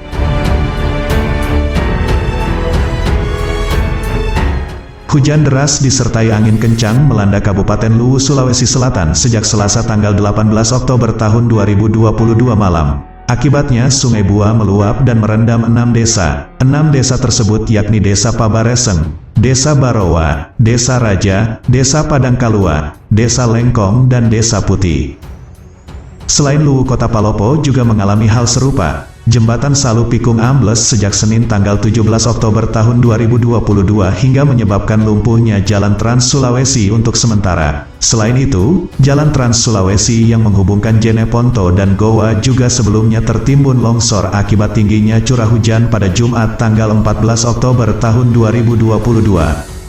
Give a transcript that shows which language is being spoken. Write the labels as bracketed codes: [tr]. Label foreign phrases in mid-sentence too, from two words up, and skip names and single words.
[id] Hujan deras disertai angin kencang melanda Kabupaten Luwu, Sulawesi Selatan sejak Selasa tanggal 18 Oktober tahun 2022 malam. Akibatnya Sungai Bua meluap dan merendam 6 desa. 6 desa tersebut yakni Desa Pabareseng, Desa Barowa, Desa Raja, Desa Padangkalua, Desa Lengkong, dan Desa Putih. Selain Luwu, Kota Palopo juga mengalami hal serupa. Jembatan Salu Pikung ambles sejak Senin tanggal 17 Oktober tahun 2022 hingga menyebabkan lumpuhnya Jalan Trans Sulawesi untuk sementara. Selain itu, Jalan Trans Sulawesi yang menghubungkan Jeneponto dan Goa juga sebelumnya tertimbun longsor akibat tingginya curah hujan pada Jumat tanggal 14 Oktober tahun 2022.